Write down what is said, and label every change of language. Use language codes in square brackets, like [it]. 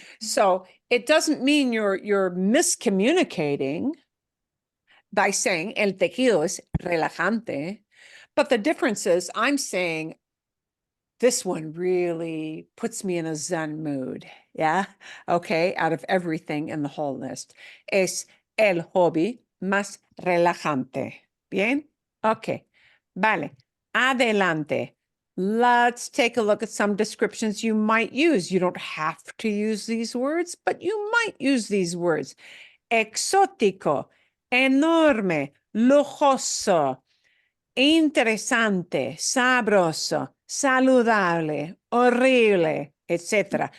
[en] So it doesn't mean you're miscommunicating by saying [es] el tejido es relajante, [en] but the difference is I'm saying this one really puts me in a Zen mood. Yeah. Okay. Out of everything in the whole list. [es] Es el hobby más relajante. Bien. Okay. Vale. Adelante. [en] Let's take a look at some descriptions you might use. You don't have to use these words, but you might use these words. [es] Exótico, enorme, lujoso, interesante, sabroso, saludable, horrible, etc.